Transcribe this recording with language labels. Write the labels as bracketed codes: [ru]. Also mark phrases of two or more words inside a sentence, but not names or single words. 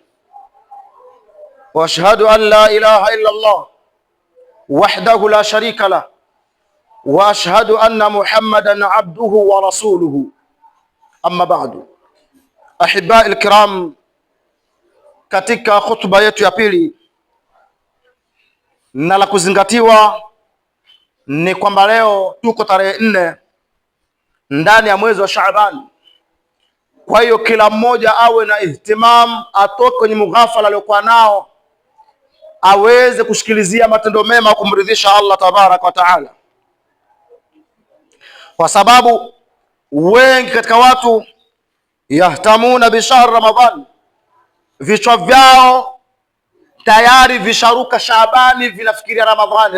[ar] وأشهد أن لا إله إلا الله وحده لا شريك له، وأشهد أن محمدا عبده ورسوله. أما بعد, أحبائي الكرام, [sw] katika khutba yetu ya pili, na la kuzingatiwa ni kwamba leo tuko tarehe 4 ndani ya mwezi wa Shaaban. Kwa hiyo kila mmoja awe na ihtimam, atoke kwenye mughafala aliokuwa nao, aweze kushikilizia matendo mema kumridhisha [ar] الله تبارك وتعالى, [sw] kwa sababu wengi katika watu [ar] يهتمون بشهر رمضان, [sw] vichwa vyao tayari visharuka Shaabani, vinafikiria Ramadhani.